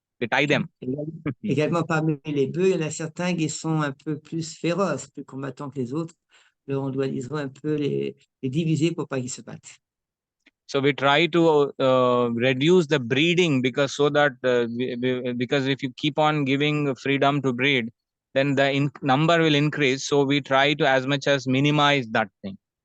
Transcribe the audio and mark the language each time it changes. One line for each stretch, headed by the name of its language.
English: We tie them.
French: Également parmi les bœufs, il y en a certains qui sont un peu plus féroces, plus combattants que les autres. Alors on doit, disons, un peu les diviser pour pas qu'ils se battent.
English: So we try to reduce the breeding because because if you keep on giving freedom to breed, then the number will increase. So we try to as much as minimize that thing.